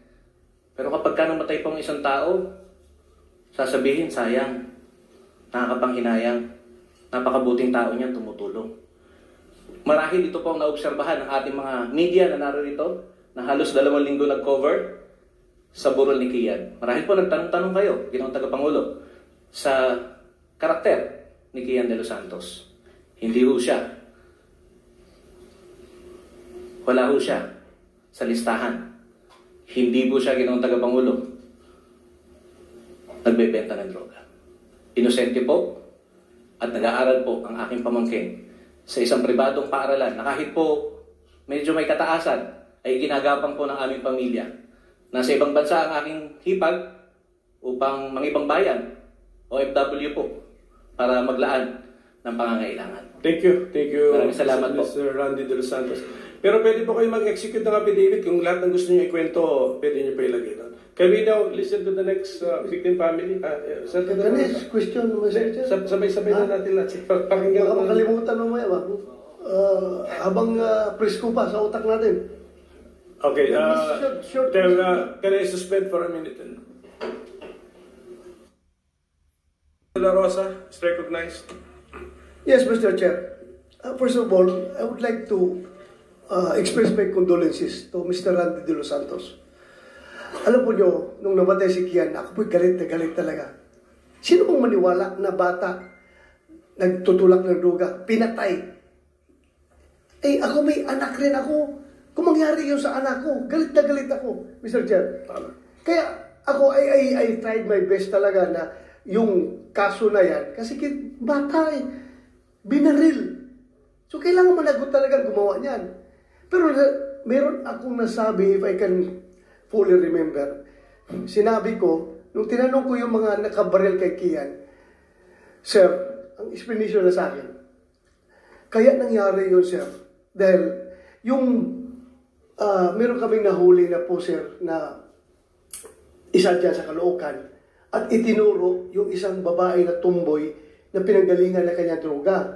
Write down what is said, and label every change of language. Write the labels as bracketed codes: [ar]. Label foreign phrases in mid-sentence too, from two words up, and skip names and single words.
[tl] Pero kapag ka namatay pong isang tao, sasabihin, sayang, nakakapanghinayang, napakabuting tao niya, tumutulong. Marahil ito po ang naobserbahan ng ating mga media na narito, na halos 2 linggo nag-cover sa burol ni Kian. Marahil po nagtanong-tanong kayo, Ginoong Tagapangulo, sa karakter ni Kian de los Santos. Hindi ho siya. Wala ho siya sa listahan. Hindi po siya, Ginoong Tagapangulo, nagbebenta ng droga. Inosente po at nag-aaral po ang aking pamangkin sa isang pribadong paaralan na kahit po medyo may kataasan ay ginagapang po ng aming pamilya. Nasa ibang bansa ang aking hipag upang mangibang bayan, OFW po, para maglaan ng pangangailangan. [en] Thank you. Thank you, [tl] Maraming salamat po. Mr. Randy de los Santos. Pero pwede po kayo mag-execute ng affidavit kung lahat ng gusto niyo ikwento, pwede niyo pa ilagay doon. [en] Can we now listen to the next victim family? The next question, Mr. Chair. [tl] Sabay-sabay na natin lahat. Pakinggan Baka ko. makalimutan mamaya ba? Habang presko pa sa utak natin. Okay. [en] Short. Then, can I suspend for a minute? La Rosa is recognized. Yes, Mr. Chair. First of all, I would like to express my condolences to Mr. Randy de los Santos. [tl] Alam po nyo, nung namatay si Kian, ako po'y galit na galit talaga. Sino pong maniwala na bata nagtutulak ng droga, pinatay? Ako may anak rin ako. Kung mangyari yun sa anak ko, galit na galit ako, Mr. Chair. Kaya ako, [en] I tried my best [tl] talaga na yung kaso na yan, kasi bata binaril. So kailangan managot talaga gumawa niyan. Pero meron akong nasabi, [en] if I can fully remember, [tl] sinabi ko, nung tinanong ko yung mga nakabaril kay Kian, Sir, ang explanation na sa akin, kaya nangyari yun, Sir, dahil yung meron kaming nahuli na po, Sir, na isa dyan sa Caloocan, at itinuro yung isang babae na tumboy na pinanggalingan na kanyang droga.